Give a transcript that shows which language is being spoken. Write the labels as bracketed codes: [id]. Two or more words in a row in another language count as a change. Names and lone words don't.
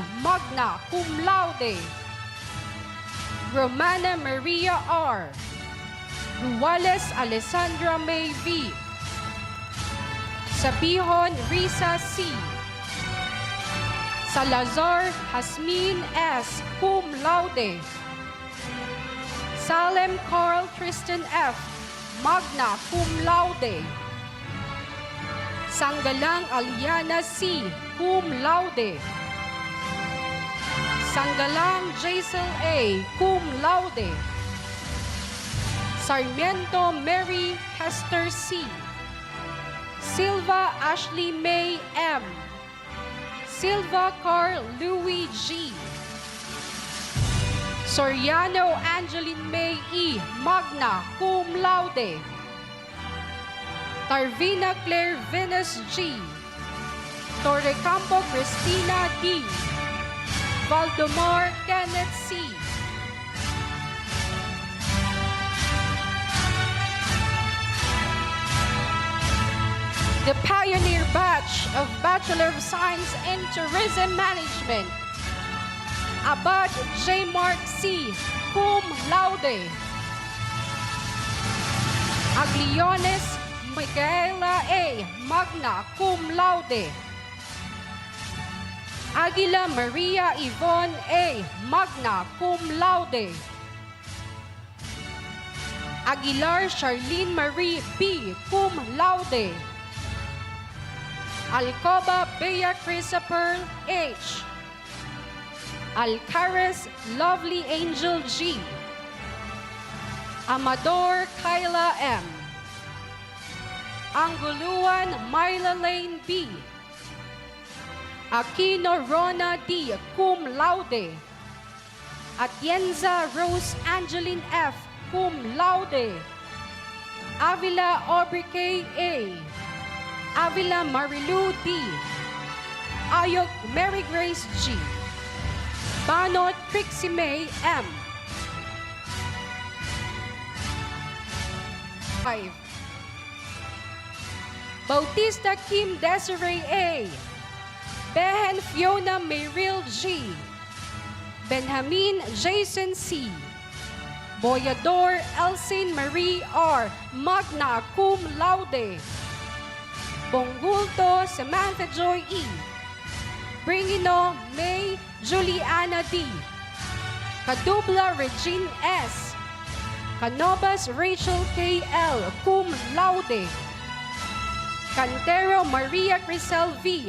[la] Magna Cum Laude. Romana Maria R. [en] Ruales Alessandra May V. Sabihon Risa C. Salazar Jasmine S. [la] Cum laude. [en] Salem Carl Tristan F. [la] Magna cum laude. Sanggalang Aliana C. Cum laude. Sanggalang Jaisel A. Cum laude. [en] Sarmiento Mary Hester C. Silva Ashley May M. Silva Carl Louis G. Soriano Angeline May E. [la] Magna cum laude. Tarvina Claire Venus G. [en] Torrecampo Cristina D. Valdemar Kenneth C. The pioneer batch of Bachelor of Science in Tourism Management, Abad J. Mark C. [la] Cum laude. [en] Agliones Micaela A. [la] Magna cum laude. Aguila Maria Yvonne A. Magna cum laude. [en] Aguilar Charlene Marie B. [la] Cum laude. Alcoba Bea Christopher H. [en] Alcaraz Lovely Angel G. Amador Kyla M. Anguluan Myla Lane B. Aquino Rona D. [la] Cum laude. [en] Atienza Rose Angeline F. [la] Cum laude. [en] Avila Aubrey K. A. Avila Marilu D. Ayok Mary Grace G. Banot Trixie May M. 5. Bautista Kim Desiree A. Behen Fiona Mayril G. Benjamin Jason C. Boyador Elsin Marie R. [la] Magna cum laude. [en] Bongulto Samantha Joy E. Bringino May Juliana D. Kadubla Regine S. Canovas Rachel K. L. [la] Cum laude. [en] Cantero Maria Crisel V.